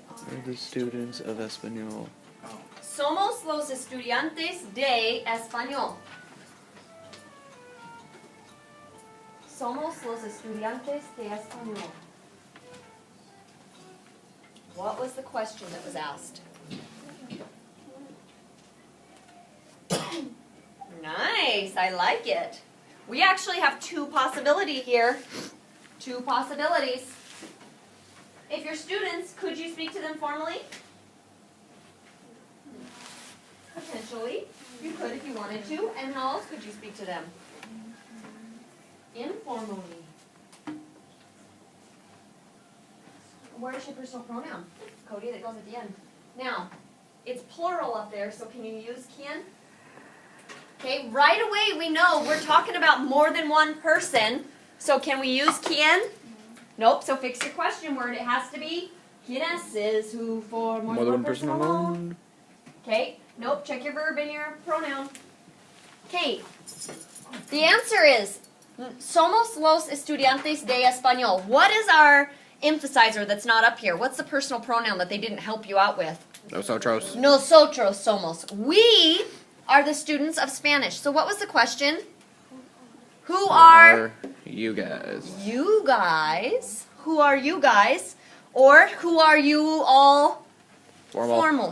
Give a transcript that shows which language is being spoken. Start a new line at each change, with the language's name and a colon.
English: We're the students of Espanol.
Spanish: Somos los estudiantes de español. Somos los estudiantes de español.
English: What was the question that was asked? Nice, I like it. We actually have two possibilities here. Two possibilities. If you're students, could you speak to them formally? Potentially. You could if you wanted to. And how else could you speak to them? Informally. where's your personal pronoun? Cody, that goes at the end. Now, it's plural up there, so can you use quien? Okay, right away we know we're talking about more than one person. So can we use quien? Nope, so fix your question word. It has to be quienes is who for more than one person alone. Okay, nope, check your verb and your pronoun. Okay, the answer is
Spanish: somos los estudiantes de español.
English: What is our emphasizer that's not up here? What's the personal pronoun that they didn't help you out with?
Spanish: Nosotros. Nosotros somos.
English: We are the students of Spanish. So what was the question? Who are you guys? You guys. Who are you guys? Or who are you all? Formal.